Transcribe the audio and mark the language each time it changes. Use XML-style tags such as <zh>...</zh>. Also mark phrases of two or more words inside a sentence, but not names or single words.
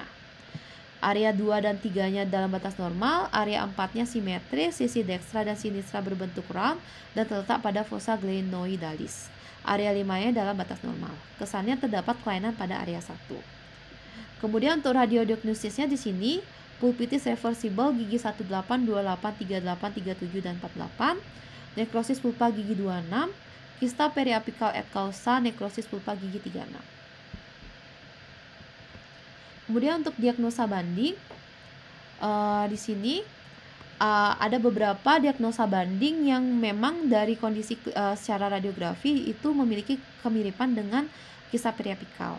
<id>Area 2 dan 3-nya dalam batas normal, area 4-nya simetris, sisi dekstra dan sinistra berbentuk round dan terletak pada</id> <la>fossa glenoidalis.</la> <id>Area 5-nya dalam batas normal. Kesannya terdapat kelainan pada area 1. Kemudian untuk radiodiagnosisnya di sini, pulpitis reversible gigi 18, 28, 38, 37 dan 48, nekrosis pulpa gigi 26, kista periapikal</id> <la>et causa</la> <id>nekrosis pulpa gigi 36. Kemudian untuk diagnosa banding, di sini ada beberapa diagnosa banding yang memang dari kondisi secara radiografi itu memiliki kemiripan dengan kista periapikal.</id>